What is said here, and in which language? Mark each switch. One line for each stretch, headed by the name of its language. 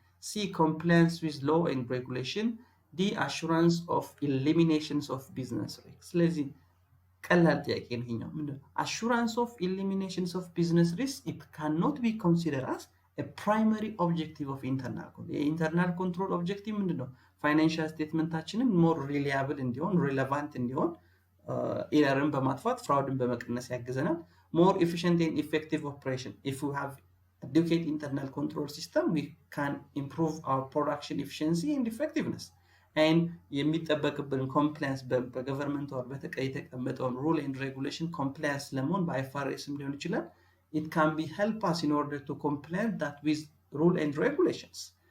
English: C, compliance with law and regulation. D, assurance of eliminations of business risks.
Amharic: ስለዚህ ቀላል ጥያቄ ነው ይሄኛው። ምንድነው
English: assurance of eliminations of business risks? It cannot be considered as a primary objective of internal control.
Amharic: የኢንተርናል ኮንትሮል ኦብጀክቲቭ ምንድነው? ፋይናንሻል ስቴትመንታችንን ሞር ሪላያብል እንዲሆን ሪሌቫንት እንዲሆን ኤረርን በማጥፋት ፍራውድን በመቀነስ ያግዘናል።
English: more efficient and effective operation. If we have adequate internal control system, we can improve our production efficiency and effectiveness.
Amharic: And የሚጠበቅብን compliance በገቨርንመንት or በተቀመጠውን
English: rule and regulation compliance
Amharic: ለመሆን በአይፋርኤስም ሊሆን ይችላል.
English: It can be help us in order to comply that with rule and regulations.